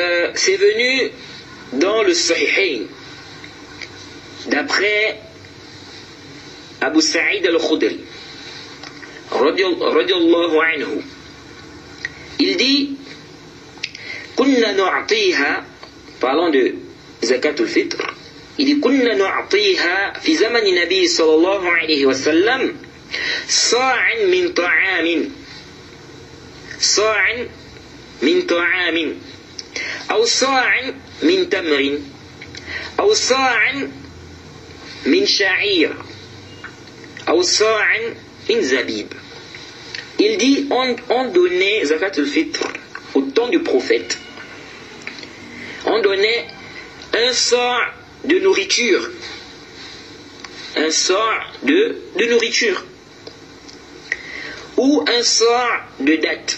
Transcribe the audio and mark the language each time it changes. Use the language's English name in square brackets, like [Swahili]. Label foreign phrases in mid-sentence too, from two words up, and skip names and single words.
[French] c'est venu dans le Sahihain, d'après Abu Sa'id al-Khudri, [Arabic] رضي الله عنه. [French] Il dit, [Arabic] كنا نعطيها, [French] parlant de Zakatul Fitr, il dit, [Arabic] كنا نعطيها في زمان النبي صلى الله عليه وسلم صاعا من طعام صاعا من طعام, أو صاع من تمر أو صاع من شعير أو صاع من زبيب. [French] Il dit on donnait Zakat al-Fitr au temps du prophète. On donnait un sa' de nourriture. Un sa' de nourriture. Ou un sa' de dattes.